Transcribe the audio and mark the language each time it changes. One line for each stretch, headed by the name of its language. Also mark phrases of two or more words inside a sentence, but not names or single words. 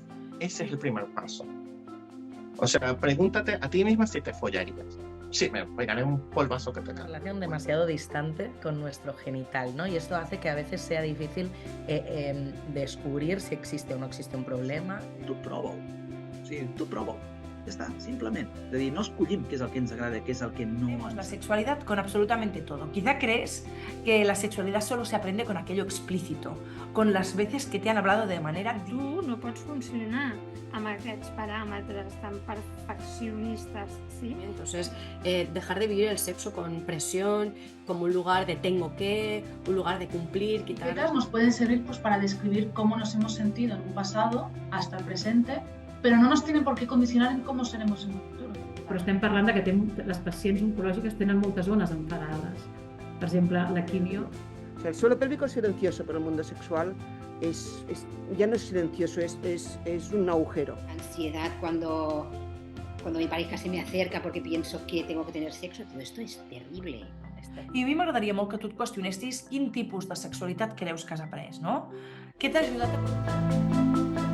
Spanish: Ese es el primer paso. O sea, pregúntate a ti misma si te follarías. Sí, me pegaré un polvazo que te cae. Una relación demasiado distante con nuestro genital, ¿no? Y esto hace que a veces sea difícil descubrir si existe o no existe un problema.
Catalan: T'ho provo. O sigui, t'ho provo. Ja està, simplement. És a dir, no escollim què és el que ens agrada, què és el que no
Spanish: Vemos la
Catalan: ens...
Spanish: sexualidad con absolutamente todo. Quizá crees que la sexualidad solo se aprende con aquello explícito, con las veces que te han hablado de manera...
Catalan: Tu no pots funcionar amb aquests paràmetres tan perfeccionistes, ¿sí?
Spanish: Entonces, dejar de vivir el sexo con presión, como un lugar de tengo que, un lugar de cumplir, quitar... Etiquetas nos pueden servir pues, para describir cómo nos hemos sentido en un pasado hasta el presente, però no nos tienen por qué condicionar en cómo seremos en un futuro.
Catalan: Però estem parlant de que les pacients oncològiques tenen moltes zones enfadades. Per exemple, la quimio.
Spanish: O sea, el suelo pélvico es silencioso, pero el mundo sexual ya no es silencioso, es un agujero. Ansiedad cuando mi pareja se me acerca porque pienso que tengo que tener sexo, todo esto es terrible.
Catalan: I a mi m'agradaria molt que tu et qüestionessis quin tipus de sexualitat creus que has après, no? Què t'ha ajudat a...